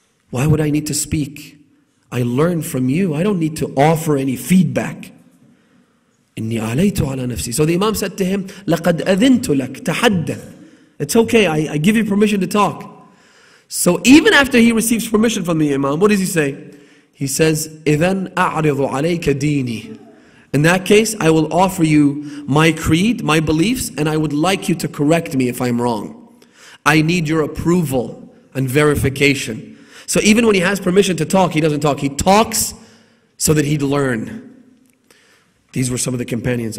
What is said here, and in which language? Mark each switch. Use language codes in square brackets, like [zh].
[en] Why would I need to speak? I learn from you. I don't need to offer any feedback. [ar] Inni alaytu ala nafsi. [en] So the Imam said to him, [ar] لَقَدْ أَذِنْتُ لَكْ تَحَدَّث. [en] It's okay, I give you permission to talk. So even after he receives permission from the Imam, what does he say? He says, [ar] إِذَنْ أَعْرِضُ عَلَيْكَ دِينِي. [en] In that case, I will offer you my creed, my beliefs, and I would like you to correct me if I'm wrong. I need your approval and verification. So even when he has permission to talk, he doesn't talk. He talks so that he'd learn. These were some of the companions.